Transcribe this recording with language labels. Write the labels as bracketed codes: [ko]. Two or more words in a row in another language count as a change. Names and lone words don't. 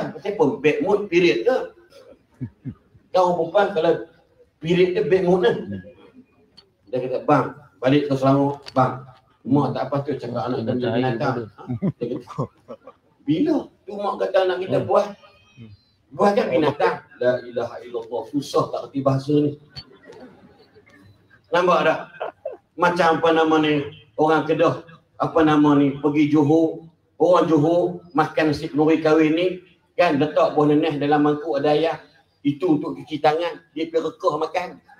[ms] Pasal pun [en] bad mood period [ms] ke? Kau perempuan kalau period dia [en] bad mood [ms] kan? Dia kata, bang, balik ke Selangor. Bang, mak tak patut cakap anak dan binatang. Dia kata, bila? Tu mak kata anak kita buah. Buah kan binatang. [ar] لا إله إلا الله. [ms] Susah tak kerti bahasa ni. Nampak tak? Macam apa nama ni, orang Kedah, apa nama ni, pergi Johor, orang Johor makan nasi kenduri kahwin ni, kan letak buah neneh dalam mangkuk ada ayam, itu untuk cuci tangan, dia pergi rekah makan.